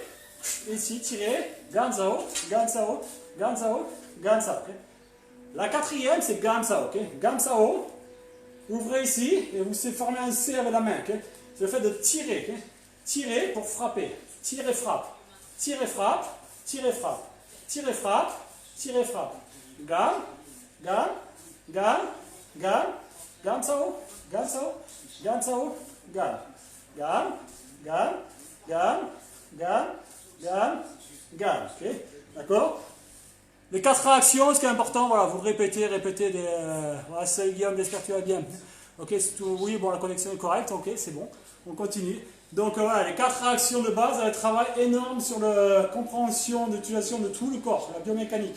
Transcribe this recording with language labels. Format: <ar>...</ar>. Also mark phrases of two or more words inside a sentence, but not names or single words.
<fr>Ici, tirer, Gansao, Gansao, Gansao, Gansao. Okay? La quatrième, c'est Gansao, ok? Gansao, ouvrez ici, et vous formez un C avec la main, ok? C'est le fait de tirer, ok? Tirer pour frapper. Tirer, frappe. Tirer, frappe. Tirer, frappe. Tirer, frappe. Tirer, frappe. Gan, gan, gan, gan, Gansao, Gansao, Gansao, gan. Gan, gan, gan, gan, gan, gan. Ok? D'accord? Les 4 réactions, ce qui est important, voilà, vous répétez, répétez. Voilà, c'est Guillaume, j'espère que tu vas bien. Ok, c'est tout, oui, bon, la connexion est correcte, ok, c'est bon. On continue. Donc voilà, les 4 réactions de base, un travail énorme sur la compréhension, l'utilisation de tout le corps, la biomécanique.</fr>